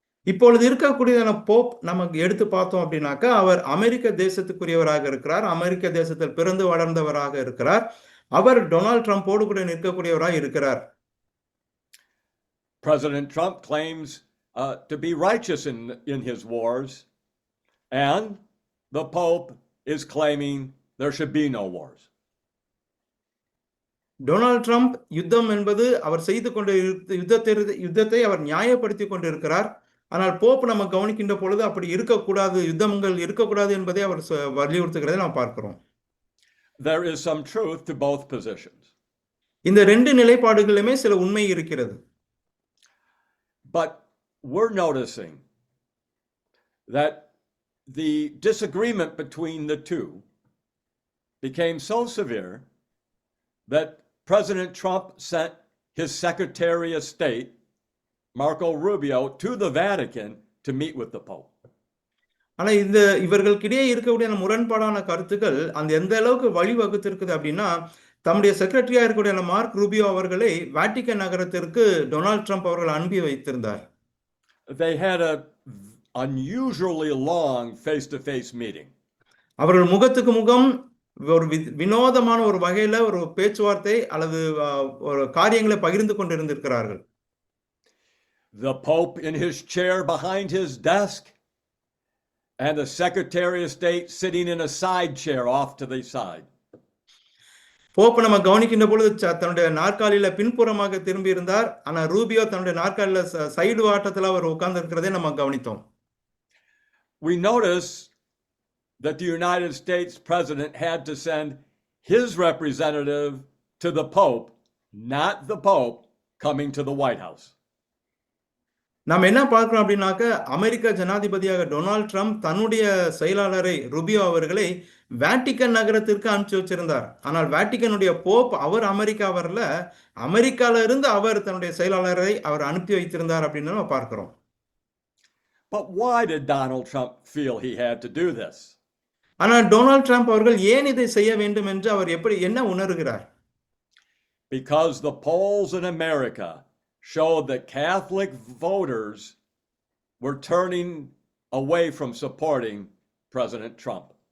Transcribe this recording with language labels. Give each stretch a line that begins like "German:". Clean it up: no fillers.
Tamil: இப்பொழுது இருக்கக்கூடியதான போப் நமக்கு எடுத்து பார்த்தோம் அப்படின்னாக்கா அவர் அமெரிக்க தேசத்துக்குரியவராக இருக்கிறார். அமெரிக்க தேசத்தில் பிறந்து வளர்ந்தவராக இருக்கிறார். அவர் டொனால்ட் ட்ரம்போடு கூட நிற்கக்கூடியவராக இருக்கிறார்.
English: President Trump claims to be righteous in his wars, and the Pope is claiming there should be no wars.
Tamil: Donald Trump யுத்தம் என்பது அவர் செய்து கொண்ட யுத்தத்தை அவர் நியாயப்படுத்தி கொண்டிருக்கிறார். ஆனால் போப் நம்ம கவனிக்கின்ற பொழுது அப்படி இருக்கக்கூடாது, யுத்தங்கள் இருக்கக்கூடாது என்பதை அவர் வலியுறுத்துகிறதை நாம் பார்க்கிறோம்.
English: There is some truth to both positions.
Tamil: இந்த ரெண்டு நிலைப்பாடுகளிலுமே சில உண்மை இருக்கிறது.
English: But we're noticing that the disagreement between the two became so severe that President Trump sent his Secretary of State, Marco Rubio, to the Vatican to meet with the Pope.
Tamil: ஆனா இவர்களுக்கிடையே இருக்கக்கூடிய முரண்பாடான கருத்துக்கள் அந்த எந்த அளவுக்கு வழிவகுத்திருக்குது அப்படின்னா, தம்முடைய செக்ரட்டரியா இருக்கக்கூடிய மார்க் ரூபியோ அவர்களை வாட்டிகன் நகரத்திற்கு டொனால்ட் ட்ரம்ப் அவர்கள் அனுப்பி வைத்திருந்தார்.
English: They had an unusually long face-to-face meeting.
Tamil: அவர்கள் முகத்துக்கு முகம் ஒரு வினோதமான ஒரு வகையில ஒரு பேச்சுவார்த்தை அல்லது ஒரு காரியங்களை பகிர்ந்து கொண்டிருந்திருக்கிறார்கள்.
English: The Pope in his chair behind his desk, and the Secretary of State sitting in a side chair off to the side.
Tamil: Pope நம்ம கவனிக்கின்ற பொழுது தன்னுடைய நாற்காலியில பின்புறமாக திரும்பி இருந்தார். ஆனா ரூபியோ தன்னுடைய நாற்காலியில சைடு வாட்டத்துல அவர் உட்கார்ந்து இருக்கிறதை நம்ம கவனித்தோம்.
English: We notice that the United States president had to send his representative to the Pope, not the Pope coming to the White House.
Tamil: நாம் என்ன பார்க்கிறோம் அப்படின்னாக்க, அமெரிக்க ஜனாதிபதியாக டொனால்ட் ட்ரம்ப் தன்னுடைய செயலாளரை ரூபியோ அவர்களை வாட்டிகன் நகரத்திற்கு அனுப்பிச்சு வச்சிருந்தார். ஆனால் வாட்டிகனுடைய போப் அவர் அமெரிக்கா வரல, அமெரிக்கால இருந்து அவர் தன்னுடைய செயலாளரை அவர் அனுப்பி வைத்திருந்தார் அப்படின்னு நம்ம பார்க்கிறோம்.
English: But why did Donald Trump feel he had to do this?
Tamil: ஆனால் டொனால்ட் ட்ரம்ப் அவர்கள் ஏன் இதை செய்ய வேண்டும் என்று அவர் என்ன உணர்கிறார்?
English: Because the polls in America showed that Catholic voters were turning away from supporting President Trump.